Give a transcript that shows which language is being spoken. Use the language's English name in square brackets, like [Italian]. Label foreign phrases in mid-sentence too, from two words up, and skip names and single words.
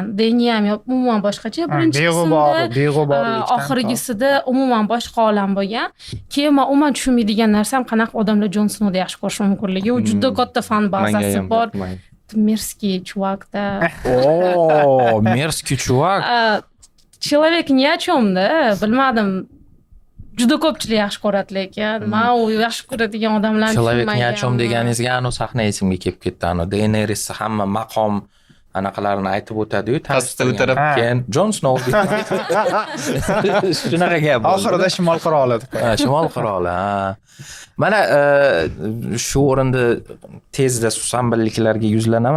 [Uzbek] Dany ham umuman boshqacha, birinchi qismda, oxirgisida umuman boshqa olam bo'lgan. Keyin men umuman tushunmaydigan narsam qanaqa odamlar Jon Snowni yaxshi ko'rish mumkinligi. U juda katta fan bazasi bor. [Russian] Мерзкий чувакда. Мерзкий чувак. Человек ни о чём-da, bilmadim. [Uzbek] Juda ko'pchilik yaxshi ko'radi, lekin men u yaxshi ko'radigan odamlarni [Russian] Человек ни о чём [Uzbek] deganingizga anu sahna esimga kelib ketdi. Daenerys hamma maqom anaqalarini aytib o'tadi-yu, tanishtirib keyin Jon Snow shunaqa gap bo'ldi. Oxirida Shimol qiroli. Shimol qiroli. Mana shu o'rinda tezda susambilliklarga yuzlanaman.